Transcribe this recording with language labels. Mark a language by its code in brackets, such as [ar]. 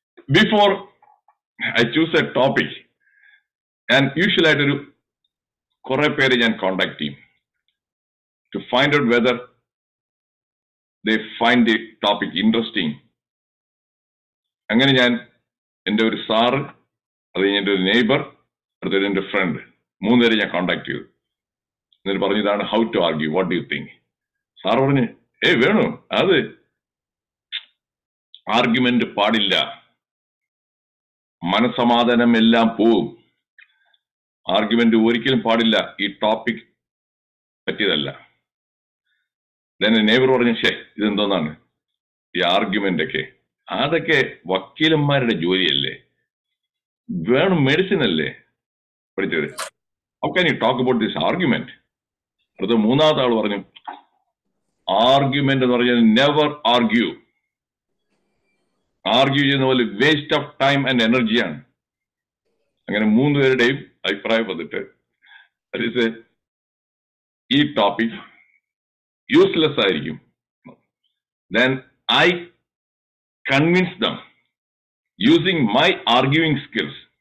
[en] Before I choose a topic, and usually I do correct and contact team to find out whether they find the topic interesting. [ml] അങ്ങനെ ഞാൻ എൻ്റെ ഒരു sir, അത് എൻ്റെ ഒരു neighbour, അടുത്തൊരു എൻ്റെ ഫ്രണ്ട്, മൂന്നുപേരെ ഞാൻ കോണ്ടാക്ട് ചെയ്തു. എന്നിട്ട് പറഞ്ഞു ഇതാണ് [en] How to argue, what do you think? [ml] Sir പറഞ്ഞു വേണു, അത് ആർഗ്യുമെന്റ് പാടില്ല, മനസമാധാനം എല്ലാം പോവും, ആർഗ്യുമെന്റ് ഒരിക്കലും പാടില്ല, ഈ ടോപ്പിക് പറ്റിയതല്ല. നെയ്ബർ പറഞ്ഞു ഇതെന്തോന്നാണ് ഈ ആർഗ്യുമെന്റ് ഒക്കെ? അതൊക്കെ വക്കീലന്മാരുടെ ജോലിയല്ലേ, വേണം മെഡിസിൻ അല്ലേ പഠിച്ചത്. [en] How can you talk about this argument? [ml] അടുത്ത മൂന്നാമത്തെ ആൾ പറഞ്ഞു ആർഗ്യുമെന്റ് എന്ന് പറഞ്ഞാൽ [en] Never argue. [ml] ആർഗ്യൂ ചെയ്യുന്ന പോലെ [en] Waste of time and എനർജിയാണ്. [ml] അങ്ങനെ മൂന്നുപേരുടെയും അഭിപ്രായം വന്നിട്ട് ഈ ടോപ്പിക് യൂസ്ലെസ് ആയിരിക്കും. [en] Then I convinced them using my arguing skills.